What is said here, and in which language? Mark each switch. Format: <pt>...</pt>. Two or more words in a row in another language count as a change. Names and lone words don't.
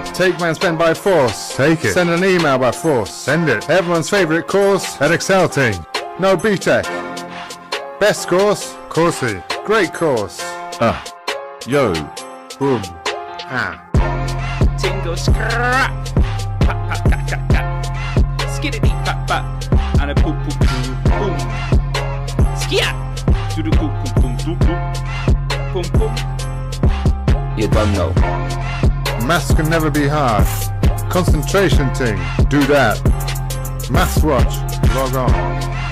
<en>Take man's pen by force. Take it. Send an email by force. Send it. Everyone's favourite course at Excel Team. No BTEC. Best course? Coursey. Great course. Yo. Boom. Ah. Tingle scrap. Pat pat tat tat tat. Skiddity pat pat. And a poop poop poop boom. Skia. Do do poop poop boom boom boom. Boom boom. You don't know. Maths can never be hard. Concentration thing. Do that. Maths watch. Log on.</en>